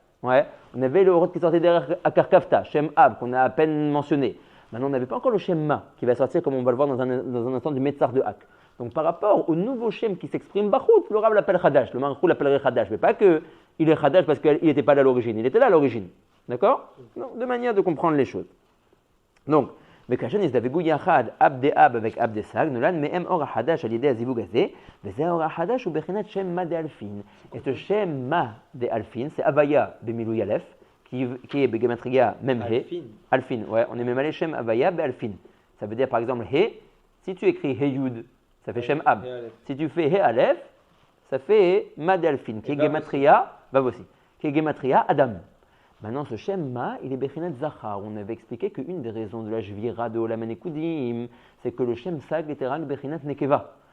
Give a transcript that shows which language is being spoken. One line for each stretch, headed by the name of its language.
French: On avait le Horot qui sortait derrière Akarkafta, Shem Ab, qu'on a à peine mentionné. Maintenant, on n'avait pas encore le Shem Ma, qui va sortir, comme on va le voir dans un instant, du Metzar de Ak. Donc par rapport au nouveau Shem qui s'exprime Bachutz, le Rav l'appelle Khadash, le Marchou l'appellerait Khadash, mais pas qu'il est Khadash parce qu'il n'était pas là à l'origine, il était là à l'origine. D'accord? Donc, de manière de comprendre les choses.
Hebrew: Donc, וכאשר נזדווגו יחד אב דאב avec אב דסג, נולד מהם אור החדש על ידי הזיווג הזה, וזה האור החדש הוא בחינת שם מה דאלפין.
French: Et ce שם מה דאלפין, c'est Avaya במילוי א', qui est בגמטריה מ"ה. Alfin, on est ממלא שם Avaya באלפין. Ça veut dire par exemple He, si tu écris He Yud, ça fait Shem Ab. Si tu fais He Aleph, ça fait Ma d'Alfin, qui est Gematria, Vav aussi, qui est Gematria Adam. Maintenant, ce Shemma, il est Bechinat Zachar. On avait expliqué qu'une des raisons de la Jvira de Olam HaNekudim, c'est que le Shem Sag était Rak Bechinat Nekeva.